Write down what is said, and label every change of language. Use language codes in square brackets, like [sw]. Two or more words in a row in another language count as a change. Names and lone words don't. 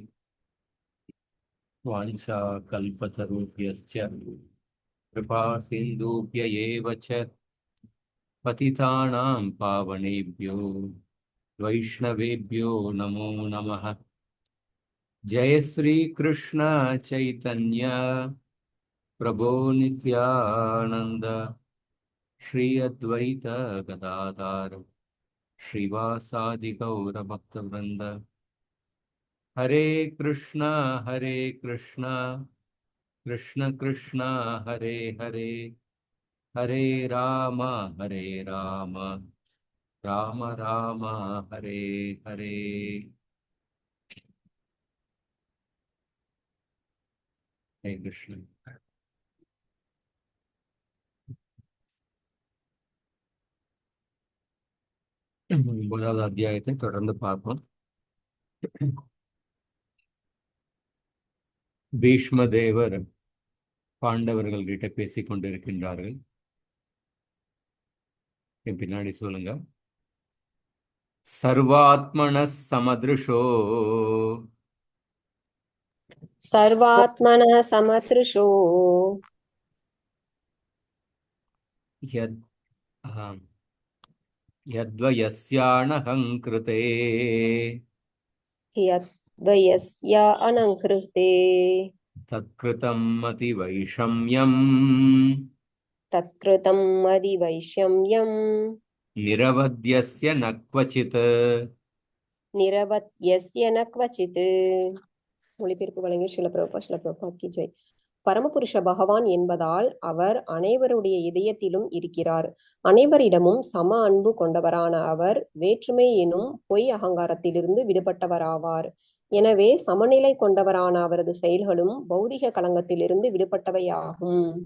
[sa] वाञ्छाकल्पतरुभ्यश्च कृपा सिन्धुभ्य एव च पतितानां पावनेभ्यो वैष्णवेभ्यो नमो नमः। जय श्री कृष्ण चैतन्य प्रभो नित्यानंद श्री अद्वैत गदाधर श्रीवासादि गौर भक्तवृंद। हरे कृष्ण कृष्ण कृष्ण हरे हरे, हरे राम राम राम हरे हरे। हरे कृष्ण। [ta] முதல் அத்தியாயத்தை தொடர்ந்து பார்ப்போம். பீஷ்மதேவர் பாண்டவர்கள் கிட்ட பேசிக் கொண்டிருக்கின்றார்கள். என் பின்னாடி சொல்லுங்க. [sa] सर्वात्मनः समदृशो सर्वात्मनः समदृशो यत् यद्वयस्यानहं कृते यद्वयस्य अनङ्कृते तत्कृतं अतिवैषम्यं तत्कृतं मदिवैषम्यं निरवद्यस्य न क्वचित्. निरवत्यस्य न क्वचित्. [ta] மொழிபெயர்ப்பு வழங்கிய ஸ்ரீல பிரபுபாத் கி ஜெய். பரமபுருஷ பகவான் என்பதால் அவர் அனைவருடைய இதயத்திலும் இருக்கிறார். அனைவரிடமும் சம அன்பு கொண்டவரான அவர் வேற்றுமை எனும் பொய் அகங்காரத்திலிருந்து விடுபட்டவராவார். எனவே சமநிலை கொண்டவரான அவரது செயல்களும் பௌதிக களங்கத்திலிருந்து விடுபட்டவையாகும்.